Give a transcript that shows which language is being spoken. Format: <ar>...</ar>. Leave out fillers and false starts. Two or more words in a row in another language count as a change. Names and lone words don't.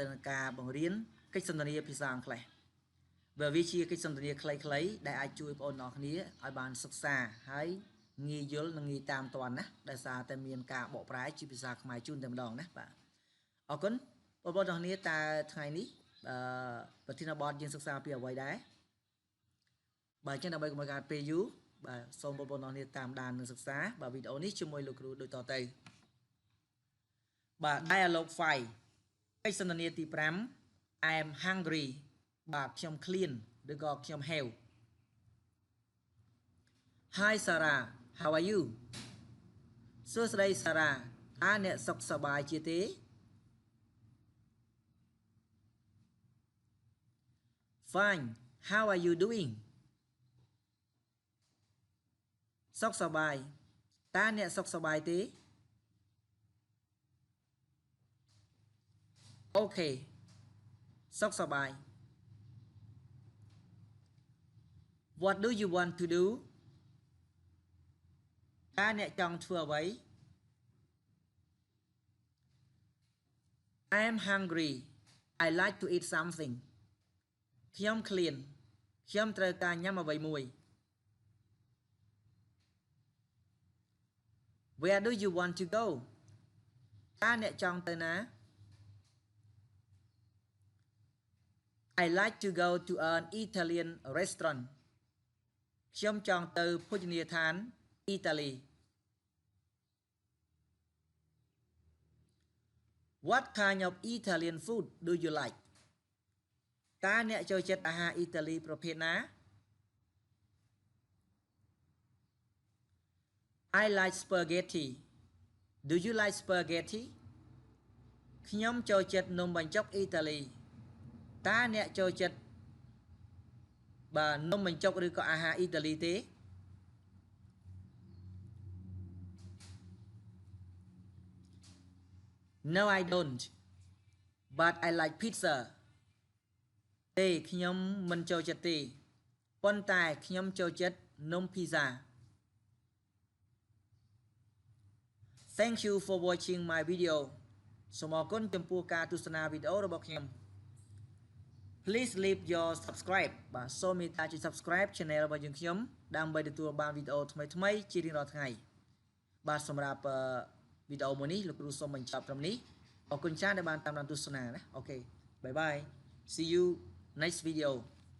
<km>នឹងការបង្រៀនកិច្ចសន្ទនាភាសាអង់គ្លេសបើវាជាកិច្ចសន្ទនាខ្លីៗដែលអាចជួយបងប្អូនទាំងគ្នាឲ្យបានសិក្សាហើយងាយយល់និងងាយតាមទាន់ណាដោយសារតែមានការបកប្រែជាភាសាខ្មែរជូនតែម្ដងណាបាទអរគុណបងប្អូនទាំងគ្នាតើថ្ងៃនេះប្រធានបទយើងសិក្សាពីអ្វីដែរបាទអញ្ចឹងដើម្បីកុំឲ្យការពេលយូរបាទសូមបងប្អូនទាំងគ្នាតាមដាននិងសិក្សាបាទវីដេអូនេះជាមួយលោកគ្រូដូចតទៅ បាទ dialogue 5កិច្ចសន្ទនាទី5</km> <en>I am hungry</en> <km>បាទខ្ញុំឃ្លានឬក៏ខ្ញុំហេវ</km> <en>Hi Sarah how are you</en> <km>សួស្តី Sarah តើអ្នកសុខសប្បាយជាទេ</km> <en>Fine how are you doing</en> <km>សុខសប្បាយតើអ្នកសុខសប្បាយទេ Okay សុខសប្បាយ</km> <en>What do you want to do</en> <km>តើអ្នកចង់ធ្វើអ្វី</km> <en>I am hungry I like to eat something</en> <km>ខ្ញុំឃ្លានខ្ញុំត្រូវការញ៉ាំអ្វីមួយ</km> <en>Where do you want to go? Ta nẹ chọn tới ná. I like to go to an Italian restaurant.</en> <km>ខ្ញុំចង់ទៅភោជនីយដ្ឋានអ៊ីតាលី</km> <en>What kind of Italian food do you like?</en> <km>តើអ្នកចូលចិត្តអាហារអ៊ីតាលីប្រភេទណា</km> <en>I like spaghetti. Do you like spaghetti?</en> <km>ខ្ញុំចូលចិត្តនំបញ្ចុកអ៊ីតាលីតើអ្នកចូលចិត្តបាទនំបញ្ចុកឬក៏អាហារអ៊ីតាលីទេ</km> <en>No I don't. But I like pizza.</en> <km>ទេខ្ញុំមិនចូលចិត្តទេប៉ុន្តែខ្ញុំចូលចិត្តនំ pizza.</km> <en>Thank you for watching my video.</en> <km>សូមអរគុណចំពោះការទស្សនាវីដេអូរបស់ខ្ញុំ</km> <en>Please leave your subscribe</en> <km>បាទសូមមេត្តាចុច</km> <en>subscribe channel</en> <km>របស់យើងខ្ញុំដើម្បីទទួលបានវីដេអូថ្មីៗជារៀងរាល់ថ្ងៃបាទសម្រាប់វីដេអូមួយនេះលោកគ្រូសូមបញ្ចប់ត្រឹមនេះអរគុណច្រើនដែលបានតាមដានទស្សនាណាអូខេ</km> <en>Bye bye. See you next video.</en>